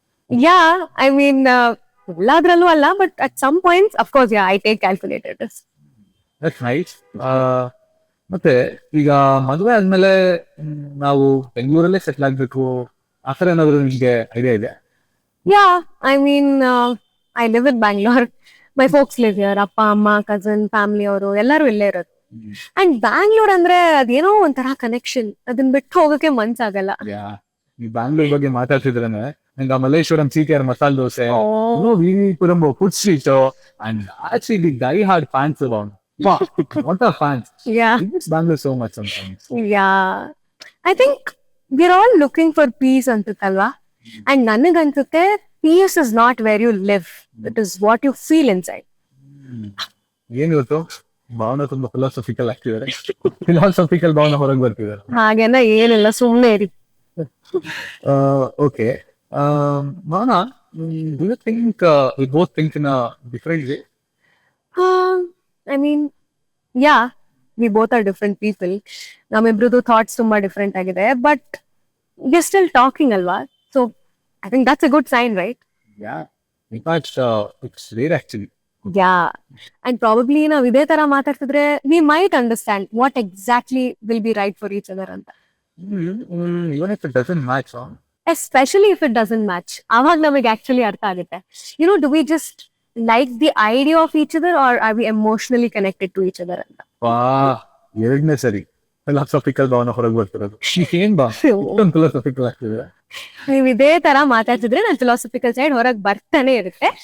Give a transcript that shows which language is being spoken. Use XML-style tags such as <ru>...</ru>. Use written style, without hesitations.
<en>yeah I mean</en> <kn>ಎಲ್ಲಾದ್ರಲ್ಲೂ ಅಲ್ಲ,</kn> <en>But at some points of course yeah I take calculated risk. That's nice.</en> <kn>ಮತ್ತೆ ಈಗ ಮದುವೆ ಆದ್ಮೇಲೆ ನಾವು ಬೆಂಗಳೂರಲ್ಲೇ ಸೆಟ್ಲ್ ಆಗ್ಬೇಕು ಆ ಥರ ಏನಾದ್ರು ನಿಮ್ಗೆ ಐಡಿಯಾ ಇದೆ?</kn> <en>Yeah, I mean, I live in Bangalore. My folks live here.</en> <kn>ಅಪ್ಪ ಅಮ್ಮ ಕಸನ್ ಫ್ಯಾಮಿಲಿ ಅವರು ಎಲ್ಲರೂ ಇಲ್ಲೇ ಇರೋದು. ಅಂಡ್ ಬ್ಯಾಂಗ್ಳೂರ್ ಅಂದ್ರೆ ಅದೇನೋ ಒಂಥರ ಕನೆಕ್ಷನ್, ಅದನ್ನ ಬಿಟ್ಟು ಹೋಗಕ್ಕೆ ಮನ್ಸಾಗಲ್ಲ. ಈ ಬ್ಯಾಂಗ್ಳೂರ್ ಬಗ್ಗೆ ಮಾತಾಡ್ತಿದ್ರೇನೆ ನಂಗೆ Malleshwaram CTR masala dosa, ವಿಪುರಂ food street</kn> <en>And actually die hard fans about what are fans? Yeah, It makes Bangalore so much sometimes. yeah. I think we're all looking for peace</en> <kn>ಅನ್ಸುತ್ತಲ್ವಾ? And ನನಗನ್ಸುತ್ತೆ</kn> <en>peace is not where you live, it is what you feel inside.</en> <kn>ಏನ್ ಇವತ್ತು ಭಾವನ ತುಂಬಾ philosophical ಆಗ್ತಿದ್ದಾರೆ. Philosophical ಭಾವನ ಹೊರಗೆ ಬರ್ತಿದ್ದಾರೆ. ಹಾಗೇನ ಏನಿಲ್ಲ, ಸುಮ್ಮನೆ ಇರಿ.</kn> <en>Okay. Bhavana, do you think we both think in a different way? I mean, yeah, we both are different people.</en> <kn>ನಮ್ಮಿಬ್ರದ್ದು thoughts ತುಂಬಾ ಡಿಫ್ರೆಂಟ್ ಆಗಿದೆ, ಬಟ್</kn> <en>we're still talking</en> <kn>ಅಲ್ವಾ?</kn> <en>So I think that's a good sign, right? Yeah. In fact, it's rare actually. Yeah. And probably</en> <kn>ನಾವು ಇದೇ ತರ ಮಾತಾಡ್ತಿದ್ರೆ</kn> <en>we might understand what exactly will be right for each other ಅಂತ. Even if it doesn't match, huh? Especially if it doesn't match.</en> <kn>ಅವಾಗ ನಮಗೆ actually ಅರ್ಥ ಆಗುತ್ತೆ.</kn> <en>You know, do we just like the idea of each other or are we emotionally connected to each other ಅಂತ?</en> <kn>ಎರಡನೇ ಸರಿ philosophical ಭಾವನ ಹೊರಗೆ ಬರ್ತಿರೋದು. ಏನ್ ಬಾ ಇಷ್ಟೊಂದು ಫಿಲಾಸಫಿಕಲ್ ಆಗ್ತಿದೆ. ನೀವು ಇದೇ ತರ ಮಾತಾಡ್ತಿದ್ರೆ ನನ್ನ ಫಿಲಾಸಫಿಕಲ್ ಸೈಡ್ ಹೊರಗೆ ಬರ್ತಾನೆ ಇರುತ್ತೆ.</kn>